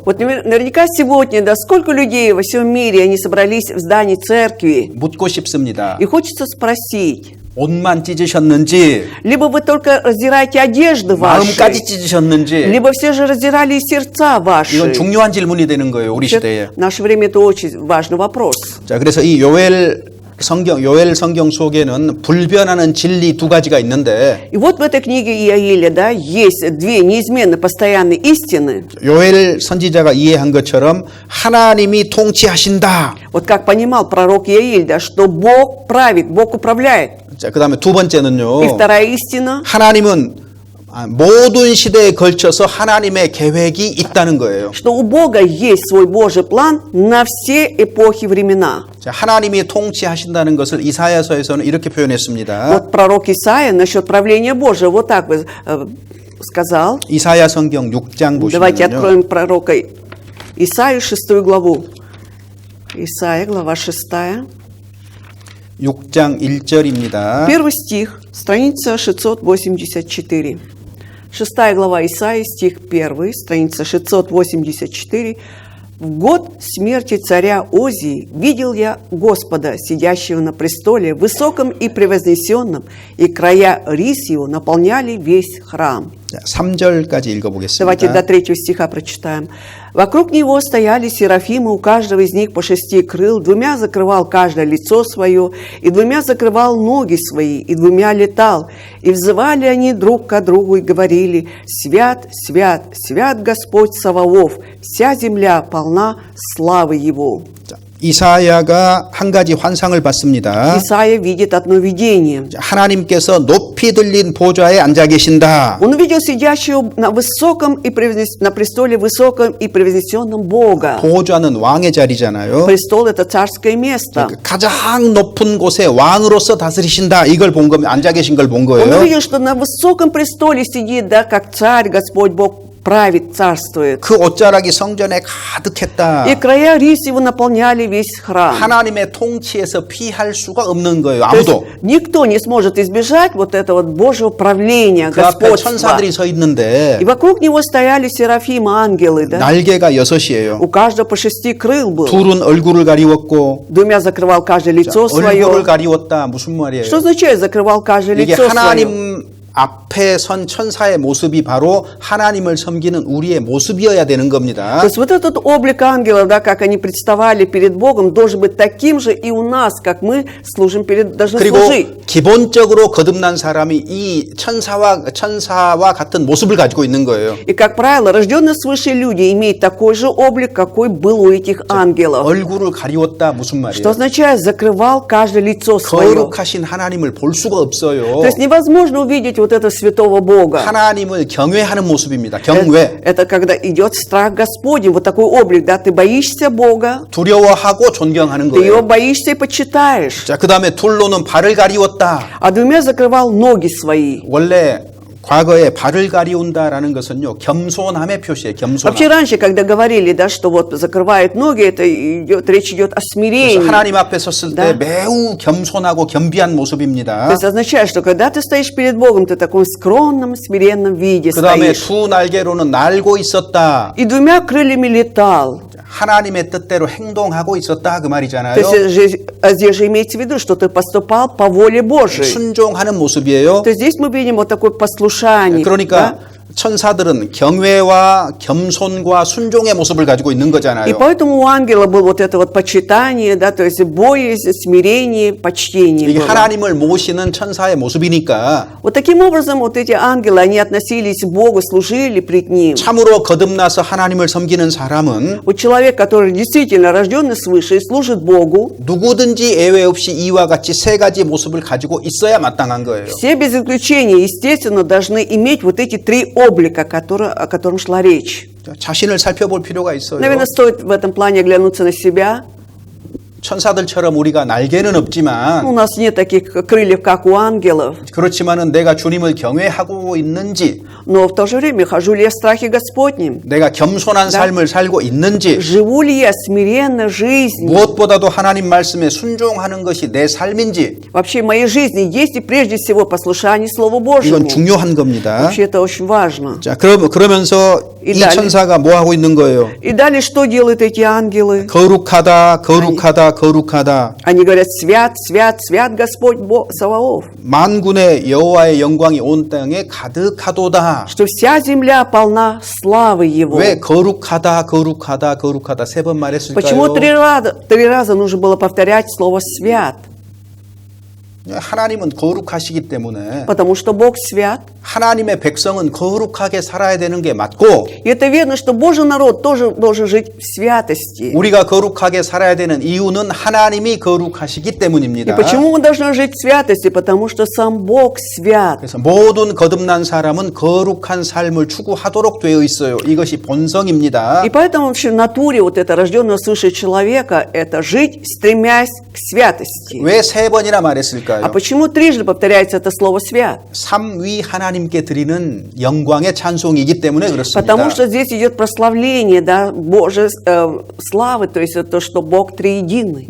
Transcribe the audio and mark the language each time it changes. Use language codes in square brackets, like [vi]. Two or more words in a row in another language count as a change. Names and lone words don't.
[ru] Вот наверняка сегодня, да, сколько людей во всем мире, они собрались в здании церкви. [ko] 묻고 싶습니다. [ru] И хочется спросить, [ko] 옷만 찢으셨는지 [ru] либо вы только раздираете одежды ваши, [ko] 마음까지 찢으셨는지 [ru] либо все же раздирали и сердца ваши. [ko] 이건 중요한 질문이 되는 거예요. 우리 시대에. [ru] В наше время это очень важный вопрос. [ko] 자, 그래서 이 요엘 성경 속에는 불변하는 진리 두 가지가 있는데 [ru] И вот в этой книге Иаиля, да, есть две неизменно постоянные истины. [ko] 요엘 선지자가 이해한 것처럼 하나님이 통치하신다. [ru] Вот как понимал пророк Иаиль, да, что Бог правит, Бог управляет. [ko] 자, 그다음에 두 번째는요. [ru] И вторая истина, [ko] 하나님은 모든 시대에 걸쳐서 하나님의 계획이 있다는 거예요. [ru] что у Бога есть свой Божий план на все эпохи времена. [ko] 자, 하나님이 통치하신다는 것을 이사야서에서는 이렇게 표현했습니다. [ru] Вот пророк Исаия насчет правления Божия вот так сказал. [ko] 이사야 성경 6장 [ru] Давайте [ko] 보시면요. [ru] откроем пророка Исаию 6 главу. Исаия, глава 6. [ko] 6장 1절입니다. [ru] Первый стих, страница 684. 6 глава Исаии, стих 1, страница 684. «В год смерти царя Озии видел я Господа, сидящего на престоле, высоком и превознесенном, и края рис его наполняли весь храм». [ko] 자, 3절까지 읽어보겠습니다. [ru] Давайте до 3 стиха прочитаем. «Вокруг него стояли серафимы, у каждого из них по 6 крыл, 2 закрывал каждое лицо свое, и 2 закрывал ноги свои, и 2 летал. И взывали они друг к другу и говорили: Свят, свят, свят Господь Саваоф, вся земля полна славы Его». [ko] 자, 이사야가 한 가지 환상을 봤습니다. [ru] Исаия видит одно видение. [ko] 자, 하나님께서 높이 들린 보좌에 앉아 계신다. [ru] Он увидел сидящего на высоком и на престоле высоком и превознесенном Бога. [ko] 보좌는 왕의 자리잖아요. [ru] Престол – это царское место. [ko] 가장 높은 곳에 왕으로서 다스리신다. 이걸 본 겁니다. 앉아 계신 걸 본 [ru] Он [ko] 거예요. [ru] увидел, что на высоком престоле сидит, да, как царь, Господь Бог правит, царствует. [ko] 그 옷자락이 성전에 가득했다. [ru] И края рис его наполняли весь храм. [ko] 하나님의 통치에서 피할 수가 없는 거예요. [ru] То есть [ko] 아무도. [ru] никто не сможет избежать вот этого Божьего правления, [ko] 그 앞에 [ru] господства. [ko] 천사들이 서 있는데 [ru] И вокруг него стояли серафимы, ангелы, да? [ko] 날개가 6이에요. [ru] У каждого по 6 крыл было. [ko] 둘은 얼굴을 가리웠고 [ru] 2 закрывал каждое лицо [ko] 얼굴을 [ru] свое. [ko] 가리웠다. 무슨 말이에요? [ru] Что означает закрывал каждое [ko] 이게 [ru] лицо свое? [ko] 하나님 앞에 선 천사의 모습이 바로 하나님을 섬기는 우리의 모습이어야 되는 겁니다. [ru] То есть вот этот облик ангелов, да, как они представали перед Богом, должен быть таким же и у нас, как мы служим должны [ko] 그리고 [ru] служить. [ko] 기본적으로 거듭난 사람이 이 천사와 같은 모습을 가지고 있는 거예요. [ru] И, как правило, рожденные свыше люди имеют такой же облик, какой был у этих ангелов. [ko] 얼굴을 가리웠다 무슨 말이에요? [ru] Что означает закрывал каждое лицо свое. [ko] 거룩하신 하나님을 볼 수가 없어요. [ru] То есть невозможно увидеть вот этого святого Бога. [ko] 하나님을 경외하는 모습입니다. 경외. [ru] Это когда идет страх Господень, вот такой облик, да, ты боишься Бога, [ko] 두려워하고 존경하는 [ru] ты его [ko] 거예요. [ru] боишься и почитаешь. [ko] 자, 그다음에 둘로는 발을 가리웠다. [ru] А 2 закрывал ноги свои. [ko] 원래 과거에 발을 가리운다라는 것은요 겸손함의 표시예요. 겸손함. [ru] Вообще раньше, когда говорили, да, что вот закрывает ноги, это речь идет о [ko] 그래서 [ru] смирении. [ko] 하나님 앞에 섰을 [ru] Да. [ko] 때 매우 겸손하고 겸비한 [ru] То [ko] 모습입니다. [ru] есть означает, что когда ты стоишь перед Богом, ты в таком скромном, смиренном виде [ko] 그 다음에 [ru] стоишь. [ko] 두 날개로는 날고 있었다. [ru] И 2 крыльями летал. [ko] 하나님의 뜻대로 행동하고 있었다 그 말이잖아요. [ru] То есть здесь же имеется в виду, что ты поступал по воле Божией. [ko] 순종하는 모습이에요. [ru] То есть здесь мы видим вот такое послушание. [ko] 그러니까 천사들은 경외와 겸손과 순종의 모습을 가지고 있는 [ru] И [ko] 거잖아요. [ru] поэтому у ангела было вот это вот почитание, да, то есть боязнь, смирение, почтение [ko] 이게 [ru] было. [ko] 하나님을 모시는 천사의 모습이니까 [ru] Вот таким образом вот эти ангелы, они относились к Богу, служили пред Ним. [ko] 참으로 거듭나서 하나님을 섬기는 사람은 [ru] Вот человек, который действительно рожденный свыше и служит Богу, [ko] 누구든지 예외 없이 이와 같이 세 가지 모습을 가지고 있어야 마땅한 거예요. [ru] все без исключения, естественно, должны иметь вот эти три облика, о котором шла речь. [ko] 자신을 살펴볼 필요가 있어요. [ru] Наверное, стоит в этом плане оглянуться на себя. [ko] 천사들처럼 우리가 날개는 [ru] У [ko] 없지만 [ru] нас нет таких крыльев, как у ангелов, [ko] 그렇지만은 내가 주님을 경외하고 있는지, [ru] но в то же время хожу ли я в страхе Господнем? [ko] 내가 겸손한 삶을 살고 있는지, [ru] Живу ли я смиренно жизнью? [ko] 무엇보다도 하나님 말씀에 순종하는 것이 내 삶인지, [ru] Вообще в моей жизни есть и прежде всего послушание Слову [ko] 이건 [ru] Божьему. [ko] 중요한 겁니다. [ru] Вообще это очень важно. [ko] 자, 그러면서 이 달리. 천사가 뭐 하고 있는 거예요? [ru] И далее что делают эти ангелы? [ko] 거룩하다, 거룩하다, 거룩하다. [ru] Они говорят: свят, свят, свят Господь Бог Саваоф, [ko] 만군의 여호와의 영광이 온 땅에 가득하도다. [ru] что вся земля полна славы Его. [ko] 왜 거룩하다, 거룩하다, 거룩하다 세 번 [ru] Почему [ko] 말했을까요? [ru] три раза нужно было повторять слово «свят»? [ko] 하나님은 거룩하시기 때문에 [ru] Потому что Бог свят. [ko] 하나님의 백성은 거룩하게 살아야 되는 게 맞고, [ru] И это верно, что Божий народ тоже должен жить в святости. [ko] 우리가 거룩하게 살아야 되는 이유는 하나님이 거룩하시기 [ru] И [ko] 때문입니다. [ru] почему мы должны жить в святости? Потому что сам Бог свят. [ko] 그래서 모든 거듭난 사람은 거룩한 삶을 추구하도록 되어 있어요. 이것이 본성입니다. [ru] И поэтому вообще в натуре вот это рожденного свыше человека – это жить, стремясь к святости. [ko] 왜 세 번이나 말했을까요? [ru] А почему трижды повторяется это слово «свят»? [ko] 삼위 하나님께 드리는 영광의 찬송이기 때문에 그렇습니다. [ru] Потому что здесь идет прославление, да, Божьей славы, то есть это то, что Бог триединый.